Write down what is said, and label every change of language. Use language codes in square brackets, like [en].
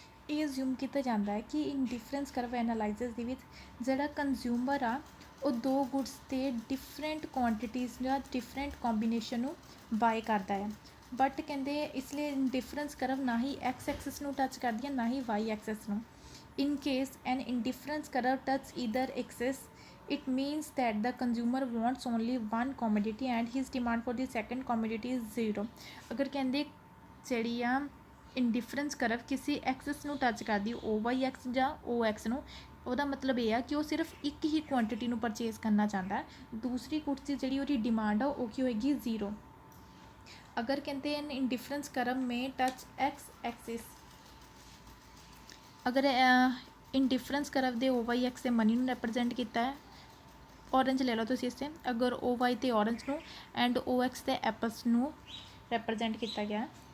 [pa] ਇਹ ਅਜ਼ਿਊਮ ਕੀਤਾ ਜਾਂਦਾ ਹੈ ਕਿ ਇੰਡੀਫਰੈਂਸ ਕਰਵ ਐਨਾਲਾਈਸਿਸ ਦੇ ਵਿੱਚ ਜਿਹੜਾ ਕੰਜ਼ਿਊਮਰ ਆ ਉਹ ਦੋ ਗੁੱਡਸ 'ਤੇ ਡਿਫਰੈਂਟ ਕੁਆਂਟੀਟੀਜ਼ ਜਾਂ ਡਿਫਰੈਂਟ ਕੰਬੀਨੇਸ਼ਨ ਨੂੰ ਬਾਏ ਕਰਦਾ ਹੈ, ਬਟ ਕਹਿੰਦੇ ਇਸ ਲਈ ਇੰਡੀਫਰੈਂਸ ਕਰਵ ਨਾ ਹੀ X ਐਕਸਿਸ ਨੂੰ ਟੱਚ ਕਰਦੀ ਹੈ ਨਾ ਹੀ Y ਐਕਸਿਸ ਨੂੰ। [en] In case an indifference curve touch either axis, it means that the consumer wants only one commodity and his demand for the second commodity is 0. [pa] ਅਗਰ ਕਹਿੰਦੇ ਜਿਹੜੀ ਆ ਇੰਡੀਫਰੈਂਸ ਕਰਵ ਕਿਸੇ ਐਕਸਿਸ ਨੂੰ ਟੱਚ ਕਰਦੀ OY ਜਾਂ OX ਨੂੰ, ਉਹਦਾ ਮਤਲਬ ਇਹ ਆ ਕਿ ਉਹ ਸਿਰਫ ਇੱਕ ਹੀ ਕੁਆਂਟਿਟੀ ਨੂੰ ਪਰਚੇਜ਼ ਕਰਨਾ ਚਾਹੁੰਦਾ, ਦੂਸਰੀ ਗੁੱਡਸ ਦੀ ਜਿਹੜੀ ਉਹਦੀ ਡਿਮਾਂਡ ਆ ਉਹ ਕੀ ਹੋਏਗੀ 0। ਅਗਰ ਕਹਿੰਦੇ [en] an indifference curve may touch X axis, [pa] ਅਗਰ ਇੰਡੀਫਰੈਂਸ ਕਰਵ ਦੇ OYX ਦੇ ਮਨੀ ਨੂੰ ਰਿਪਰਜੈਂਟ ਕੀਤਾ ਹੈ, ਔਰੰਜ ਲੈ ਲਓ ਤੁਸੀਂ ਇਸ 'ਤੇ, ਅਗਰ OY ਤੇ ਔਰੰਜ ਨੂੰ ਐਂਡ OX ਤੇ ਐਪਲਸ ਨੂੰ ਰਿਪਰਜੈਂਟ ਕੀਤਾ ਗਿਆ।